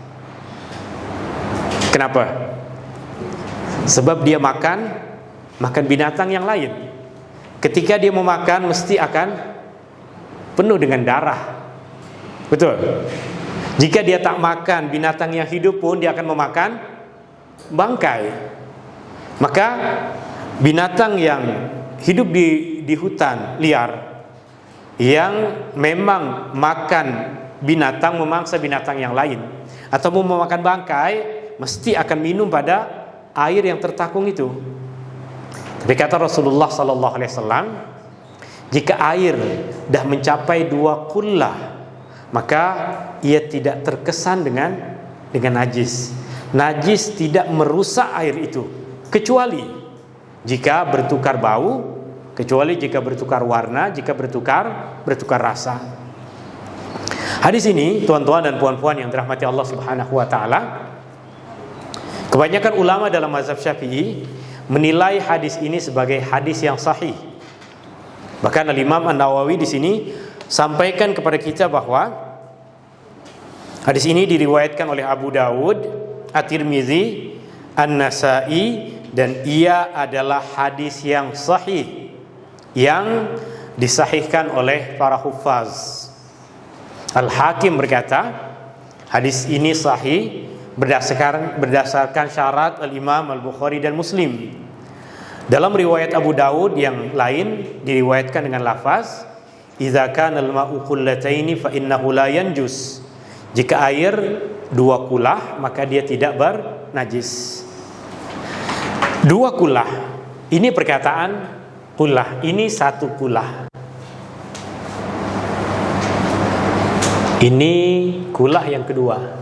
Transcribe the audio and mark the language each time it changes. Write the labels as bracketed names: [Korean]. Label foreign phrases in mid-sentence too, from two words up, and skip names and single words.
[Malay] Kenapa? Sebab dia makan binatang yang lain. Ketika dia mau makan mesti akan penuh dengan darah. Betul? Jika dia tak makan binatang yang hidup pun dia akan memakan bangkai. Maka binatang yang hidup di hutan liar yang memang makan binatang, memangsa binatang yang lain, atau mau memakan bangkai, mesti akan minum pada air yang tertakung itu. Tapi kata Rasulullah [Arabic] صلى الله عليه وسلم, [Malay] jika air dah mencapai dua kullah, maka ia tidak terkesan dengan najis. Najis tidak merusak air itu, kecuali jika bertukar bau, kecuali jika bertukar warna, jika bertukar rasa. Hadis ini, tuan-tuan dan puan-puan yang dirahmati Allah [Arabic] سبحانه وتعالى, [Malay] kebanyakan ulama dalam mazhab Syafi'i menilai hadis ini sebagai hadis yang sahih. Bahkan Al-Imam An-Nawawi di sini sampaikan kepada kita bahwa hadis ini diriwayatkan oleh Abu Dawud At-Tirmizi, An-Nasa'i, dan ia adalah hadis yang sahih yang disahihkan oleh para huffaz. Al-Hakim berkata, hadis ini sahih berdasarkan syarat Al-Imam Al-Bukhari dan Muslim. Dalam riwayat Abu Dawud yang lain diriwayatkan dengan lafaz, [Arabic] "إذا كان الماء قلتين فإنه لا ينجس." [Malay] Jika air 2 kulah maka dia tidak bernajis. 2 kulah. Ini perkataan kulah. Ini 1 kulah. Ini kulah yang kedua.